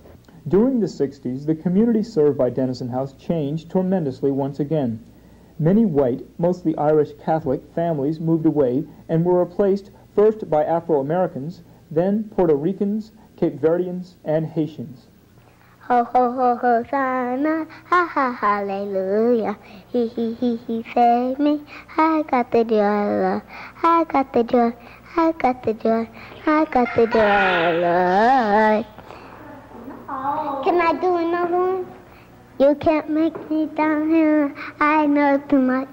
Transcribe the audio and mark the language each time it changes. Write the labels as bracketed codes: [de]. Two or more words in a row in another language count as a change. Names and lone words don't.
[en] During the 60s, the community served by Denison House changed tremendously once again. Many white, mostly Irish Catholic, families moved away and were replaced first by Afro-Americans, then Puerto Ricans, Cape Verdeans, and Haitians. Ho, ho, ho, Hosanna, ha, ha, hallelujah. He saved me. I got the joy, Lord. I got the joy, I got the joy, I got the joy, Lord. Can I do another one? You can't make me down here, I know too much.